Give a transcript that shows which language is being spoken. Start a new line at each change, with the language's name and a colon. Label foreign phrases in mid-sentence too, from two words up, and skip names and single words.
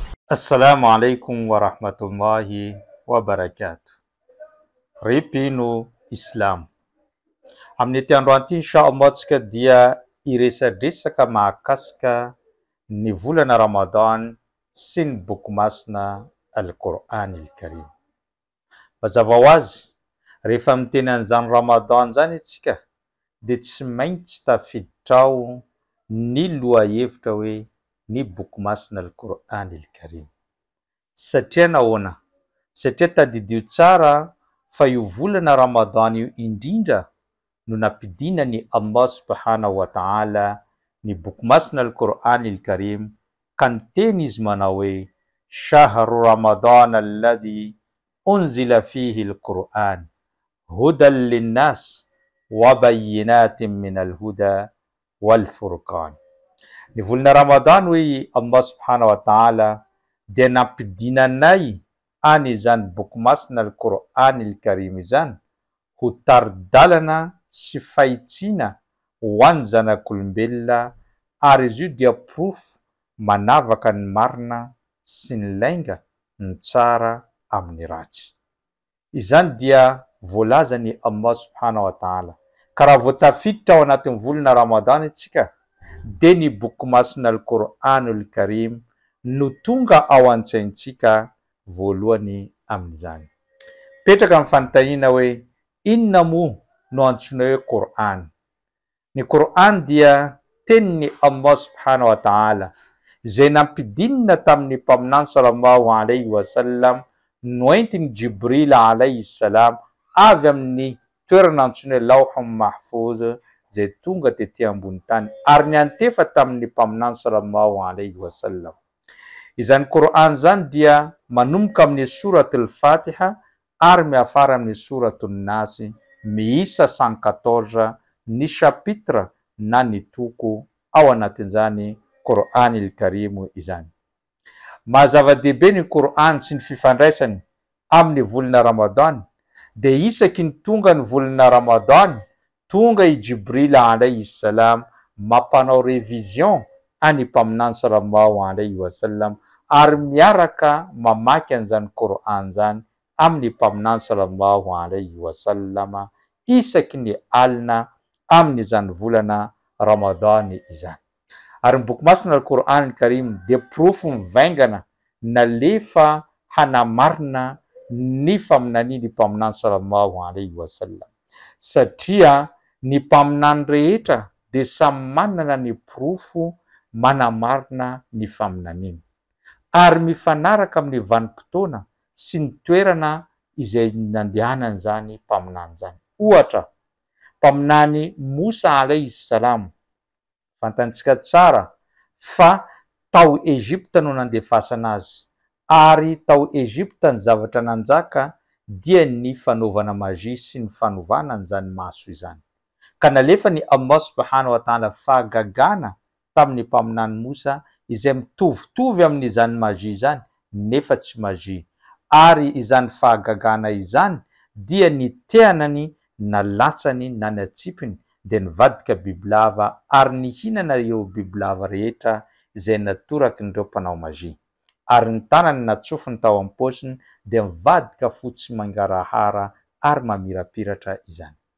Arabic: Assalamu alaikum wa rahmatullahi wa barakatuh.
Malagasy: Ripino Islam. Amin'ny androanty inshallah tsika dia iresadresaka mahakasika ny volana Ramadan sy ny boky masina Al-Qur'an al-Karim. Mazava ho azy, rehefa miteny an'izany Ramadan zany itsika dia tsy maintsy tafiditra ny lohahevitra hoe ny boky masina Al-Qur'an al-Karim. Satria nahoana? Satria tadidio tsara fa io volana Ramadan io indrindra no nampidinany Allah
Arabic: سبحانه وتعالى
Malagasy: ny boky masina Al-Qur'an al-Karim ka niteny izy manao hoe
Arabic: شهر رمضان الذي أنزل فيه القرآن هدى للناس وبينات من الهدى والفرقان.
Malagasy: Ny volana Ramadan hoe Allah
Arabic: سبحانه وتعالى
Malagasy: dia nampidinanay an'izany boky masina Al-Qur'an al-Karim izany ho taridalana sy fahitsiana ho an'ny zanak'olombelona, ary izy io dia proof manavaka ny marina sy ny lainga, ny tsara amin'ny ratsy. Izany dia voalazany Allah
Arabic: سبحانه وتعالى.
Malagasy: Ka raha vao tafiditra ao anatin'ny volana Ramadan itsika dia ny boky masina Al-Qur'an al-Karim no tonga ao an-tsaintsika voalohany amin'izany. Petraka amin'ny fanontaniana hoe inona moa no antsoina hoe Qur'an? Ny Qur'an dia tenin'ny Allah
Arabic: سبحانه وتعالى
Malagasy: izay nampidinina tamin'ny mpaminany
Arabic: صلى الله عليه وسلم
Malagasy: noentiny Jibril
Arabic: عليه السلام
Malagasy: avy amin'ny toerana antsoina hoe Lawhul Mahfuz izay tonga tetỳ ambony tany ary niantefa tamin'ny mpaminany
Arabic: صلى الله عليه وسلم.
Malagasy: Izany Qur'an zany dia manomboka amin'ny surat al-Fatiha ary miafara amin'ny surat an-Nas, miisa 114 ny chapitre na ny toko ao anatin'izany Qur'an al-Karim izany. Mahazava-dehibe ny Qur'an sy ny fifandraisany amin'ny volana Ramadan dia isaky ny tonga ny volana Ramadan tonga i Jibril
Arabic: عليه السلام
Malagasy: mampanao revision any mpaminany
Arabic: صلى الله عليه وسلم
Malagasy: ary miaraka mamaky an'izany Qur'an zany amin'ny mpaminany
Arabic: صلى الله عليه وسلم
Malagasy: isaky ny alina amin'izany volana Ramadan izany. Ary ny boky masina Al-Qur'an al-Karim dia proof mivaingana nalefa hanamarina ny faminaniany mpaminany
Arabic: صلى الله عليه وسلم,
Malagasy: satria ny mpaminany rehetra dia samy manana ny profo manamarina ny faminaniany ary mifanaraka amin'ny vanim-potoana sy ny toerana izay nandehanany zany mpaminany zany. Ohatra, mpaminany Musa
Arabic: عليه السلام,
Malagasy: fantantsika tsara fa tao Egypta no nandefasana azy, ary tao Egypta ny zavatra nanjaka dia ny fanaovana magia sy ny fanovana an'izany maso izany. Ka nalefa ny Allah
Arabic: سبحانه وتعالى
Malagasy: fahagagana tamin'ny mpaminany Musa izay mitovitovy amin'izany magia izany nefa tsy magia, ary izany fahagagana izany dia nitehanany nalatsany na natsipiny dia nivadika bibilava ary nihinana ireo bibilava rehetra izay natoraky n'ireo mpanao magia, ary ny tanany natsofiny tao am-paosiny dia mivadika fotsy mangarahara ary mamirapiratra izany.